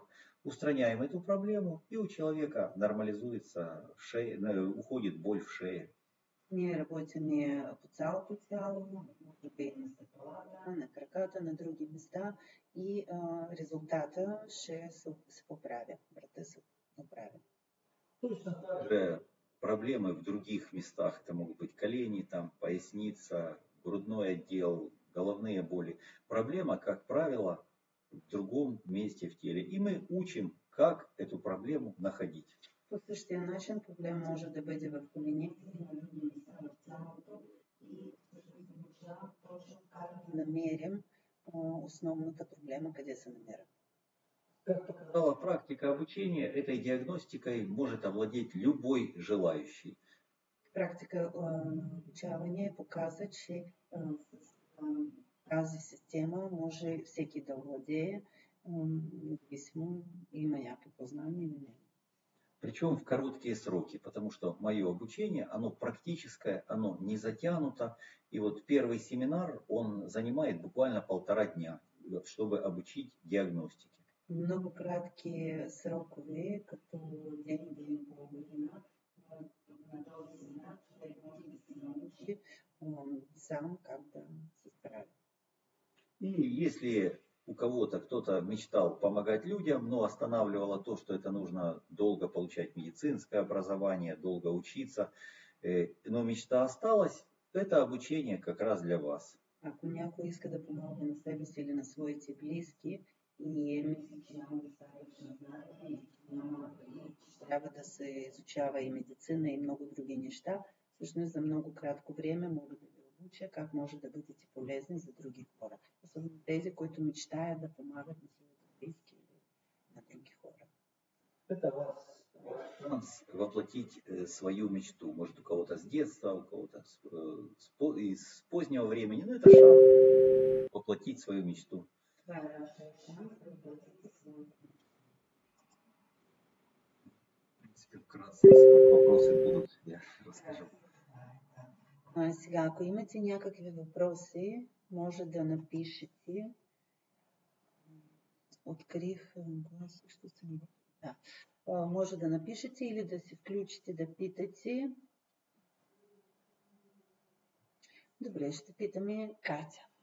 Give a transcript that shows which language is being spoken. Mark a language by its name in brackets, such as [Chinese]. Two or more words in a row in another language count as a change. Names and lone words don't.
[Russian] Устраняем эту проблему, и у человека нормализуется шея, уходит боль в шее. [Bulgarian] Ние работим по цялото тяло, може би на стъпалата, на краката, на други места и резултата ще се поправя, врата се поправя. [Russian] Также проблемы в других местах, это могут быть колени, там, поясница, грудной отдел, головные боли. Проблема, как правило, в другом месте в теле. И мы учим, как эту проблему находить. [Bulgarian] По същия начин проблем може да бъде в коленете и на други места в тялото и всъщност обучавам точно как да намерим основната проблема, къде се намира. [Russian] Как показала практика обучения, этой диагностикой может овладеть любой желающий. [Bulgarian] Практика обучаване показва, че тази система може всеки да владее, независимо има някакво познание или не. [Russian] Причем в короткие сроки, потому что мое обучение, оно практическое, оно не затянуто. И вот первый семинар, он занимает буквально 1,5 дня, чтобы обучить диагностике. [Bulgarian] Много кратки срокове, като ден и половина, на този семинар човек може да се научи сам как да се справи. [Russian] И если у кого-то кто-то мечтал помогать людям, но останавливало то, что это нужно долго получать медицинское образование, долго учиться, но мечта осталась, это обучение как раз для вас. [Bulgarian] Ако някой иска да помогне на себе си или на своите близки и мисли, че няма достатъчно знание, че трябва да се изучава и медицина и много други неща, Всъщност за много кратко време мога да ви обуча как може да бъдете полезни за други хора. Особено тези, които мечтаят да помагат на своите близки или на други хора. [Russian] Это ваш шанс воплотить свою мечту. Может, у кого-то с детства, у кого-то из позднего времени. Но это шанс воплотить свою мечту. [Bulgarian] Това е вашия шанс да воплотите своята мечта. [Russian] В принципе, вкратце, если вопросы будут, я расскажу. [Bulgarian] Сега, ако имате някакви въпроси, може да напишете. Открих глас, що съм... Да. Може да напишете или да се включите да питате. Добре, ще питаме Катя.